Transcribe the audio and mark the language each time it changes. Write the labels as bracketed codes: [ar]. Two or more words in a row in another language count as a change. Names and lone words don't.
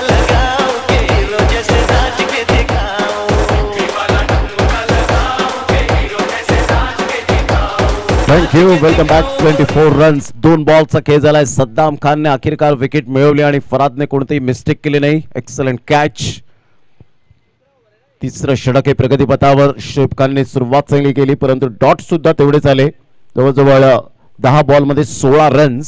[hi] लगाओ, के हीरो जैसे नाच के दिखाओ, यूपी वाला ठुमका लगाओ, के हीरो जैसे नाच के दिखाओ. [en] Thank you. Welcome back. [mr] 24 रन्स 2 बॉलचा खेळ झालाय. सद्दाम खानने अखेरकार विकेट मिळवली आणि फरादने कोणतीही मिस्टेक केली नाही. [en] Excellent catch. [mr] तिसरं षटक हे प्रगतीपथावर. शोएब खानने सुरुवात चांगली केली, परंतु डॉट सुद्धा तेवढेच आले. जवळजवळ 10 बॉलमध्ये 16 रन्स.